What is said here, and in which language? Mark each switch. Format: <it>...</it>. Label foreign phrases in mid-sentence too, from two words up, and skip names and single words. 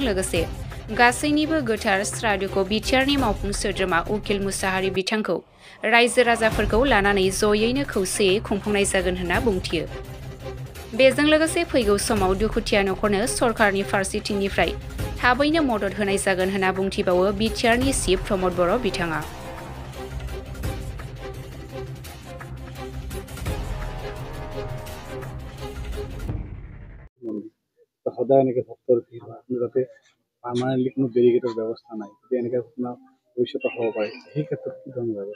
<brx>लोगोसे गासैनिबो गोथार श्राद्धखौ बिटिआरनि मावफुं सोद्रोमा उकिल मुसाहारि बिथांखौ रायजो राजाफोरखौ लानानै जयैनो खौसेयै खुंफुंनाय जागोन होनना बुंथियो। बेजों लोगोसे फैगौ समाव दुखुथिया नखरनो सरकारनि फारसेथिंनिफ्राय थाबैनो मदद होनाय जागोन होनना बुंथिबावो बिटिआरनि चिफ प्रमद बर' बिथाङा।</brx> <as>সদায় এনেকে ভক্তৰ ভিৰ হয়, যাতে পাৰ্মানেণ্টলি কোনো বেৰিকেডৰ ব্যৱস্থা নাই, যদি এনেকে আপোনাৰ ভৱিষ্যতে হ'ব পাৰে, সেই ক্ষেত্ৰত কি ধৰণৰ ব্যৱস্থা?</as>